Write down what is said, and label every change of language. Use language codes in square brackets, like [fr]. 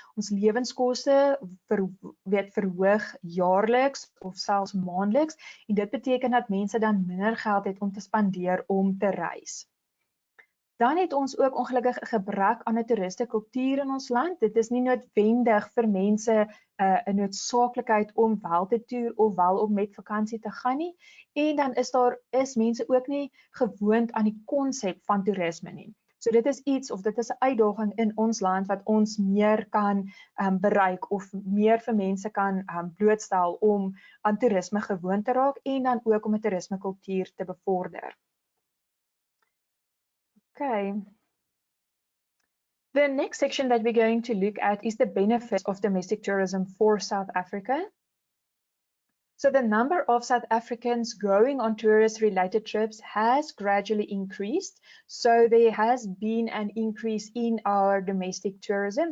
[af] Ons lewenskoste verhoog jaarliks of selfs maandeliks en dit beteken dat mense dan minder geld het om te spandeer om te reis. Dan het ons ook ongelukkig 'n gebrek aan 'n toeristekultuur in ons land. Dit is nie noodwendig vir mense 'n noodsaaklikheid om wel te toer of wel om met vakansie te gaan nie. En dan is mense ook nie gewoond aan die konsep van toerisme nie. So dit is iets of dit is 'n uitdaging in ons land wat ons meer kan bereik of meer vir mense kan blootstel om aan toerisme gewoond te raak en dan ook om 'n toerismekultuur te bevorder. Okay. [en] The next section that we're going to look at is the benefits of domestic tourism for South Africa. So the number of South Africans going on tourist-related trips has gradually increased. So there has been an increase in our domestic tourism.